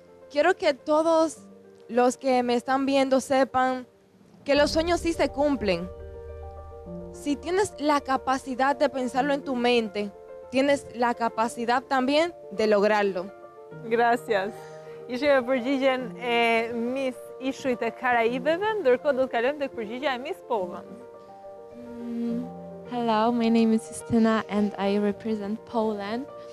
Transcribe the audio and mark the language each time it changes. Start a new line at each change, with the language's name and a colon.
Spanish: Quiero que todos los que me están viendo sepan que los sueños sí se cumplen. Si tienes la capacidad de pensarlo en tu mente, tienes la capacidad también de lograrlo. Gracias.
Albanian: Ishte me përgjigjen e Miss Ishujt e Karaibeve, ndërkohë do të kalojmë tek përgjigjja e Miss Poland.
English: Hello, my name is Justina and I represent Poland.